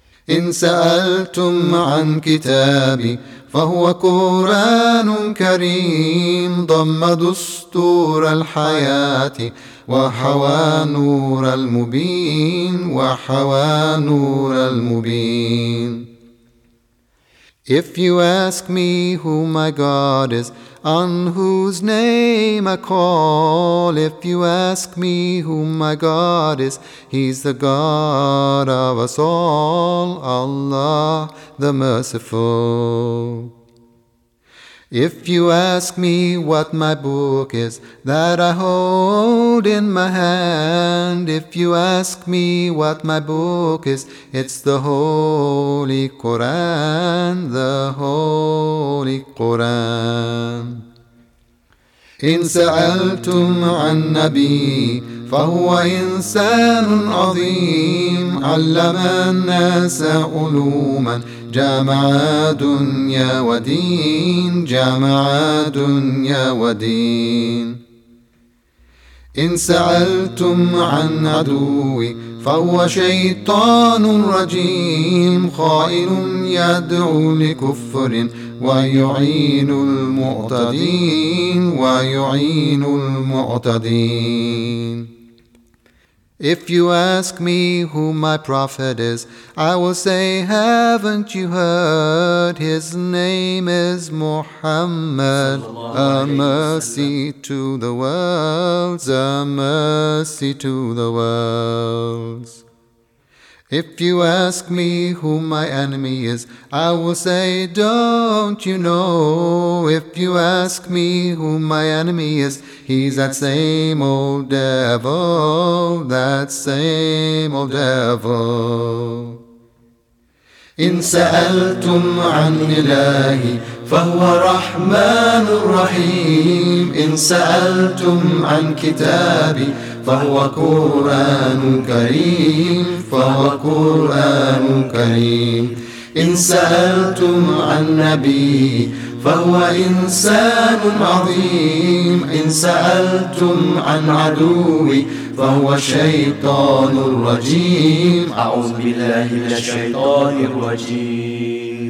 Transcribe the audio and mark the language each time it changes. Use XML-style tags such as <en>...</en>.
<ar>إن سألتم عن كتابي فهو قرآن كريم ضم دستور الحياة وحوى نور المبين وحوى نور المبين.</ar> <en>If you ask me who my God is, on whose name I call, if you ask me who my God is, He's the God of us all, Allah the Merciful. If you ask me what my book is that I hold in my hand, if you ask me what my book is, it's the Holy Quran, the Holy Quran.</en> <ar>إن سألتم عن نبي فهو إنسان عظيم علم الناس علوما جامع دنيا ودين جامع دنيا ودين. إن سألتم عن عدوي فهو شيطان رجيم خائن يدعو لكفر ويعين المعتدين ويعين المعتدين.</ar> <en>If you ask me who my prophet is, I will say, haven't you heard? His name is Muhammad, a mercy to the worlds, a mercy to the worlds. If you ask me who my enemy is, I will say, don't you know? If you ask me who my enemy is, he's that same old devil, that same old devil.</en> <ar>إن سألتم عن إلهي فهو رحمن رحيم إن سألتم عن كتابي فهو قرآن كريم فهو قرآن كريم إن سألتم عن نبي فهو إنسان عظيم إن سألتم عن عدوي فهو شيطان رجيم أعوذ بالله من الشيطان الرجيم.</ar>